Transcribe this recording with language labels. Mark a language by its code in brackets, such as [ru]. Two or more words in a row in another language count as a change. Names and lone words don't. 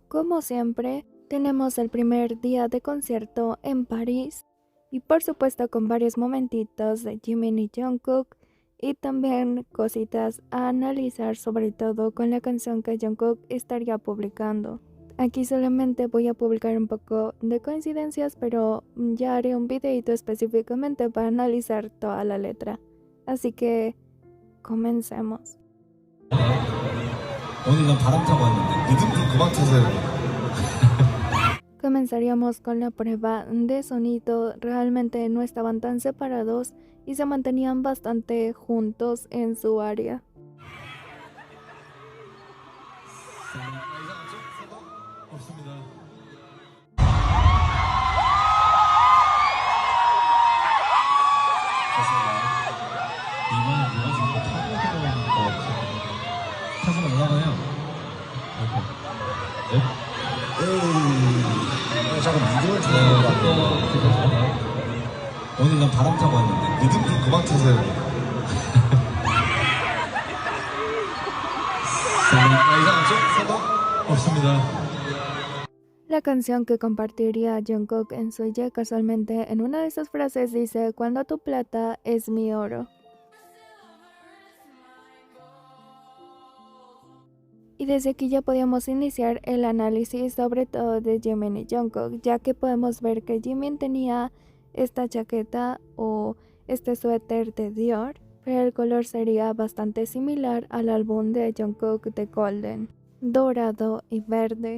[es] Como siempre, tenemos el primer día de concierto en París y por supuesto con varios momentitos de Jimin y Jungkook y también cositas a analizar, sobre todo con la canción que Jungkook estaría publicando. Aquí solamente voy a publicar un poco de coincidencias, pero ya haré un videito específicamente para analizar toda la letra. Así que comencemos. [ko] 오늘 난 바람 타고 왔는데 리듬 좀 그만 타세요. [es] Comenzaríamos con la prueba de sonido. Realmente no estaban tan separados y se mantenían bastante juntos en su área. [ko] 없습니다. 이번에 누가 지금 타고 들어오는 거 같아요. 타고 올라가요. 이렇게. 네? 잠깐 리듬을 타는 거 같아요. 오늘 난 바람 타고 왔는데 리듬 좀 그만 타세요. 이상하죠? 생각? 없습니다. [es] La canción que compartiría Jungkook en Suye casualmente en una de sus frases dice: "Cuando tu plata es mi oro". Y desde aquí ya podíamos iniciar el análisis sobre todo de Jimin y Jungkook, ya que podemos ver que Jimin tenía esta chaqueta o este suéter de Dior, pero el color sería bastante similar al álbum de Jungkook de Golden, dorado y verde.